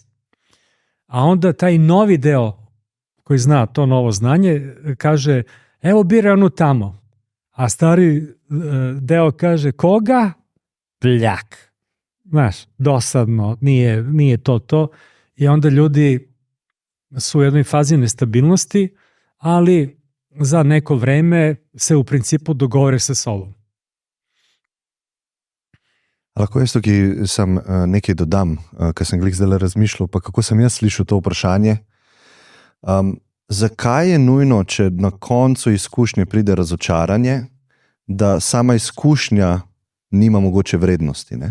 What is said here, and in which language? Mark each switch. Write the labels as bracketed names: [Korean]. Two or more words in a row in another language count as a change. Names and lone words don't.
[Serbian] A onda taj novi deo koji zna to novo znanje kaže evo biraj onu tamo, a stari deo kaže koga? Pljak. Znaš, dosadno, nije to. I onda ljudi su u jednoj fazi nestabilnosti, ali za neko vreme se u principu dogovore sa sobom. [Slovenian] Lahko jaz tukaj sam nekaj dodam, ker sem glih zdaj razmišljal, pa kako sem jaz slišal to vprašanje. Zakaj je nujno, če na koncu izkušnje pride razočaranje, da sama izkušnja nima mogoče vrednosti, ne?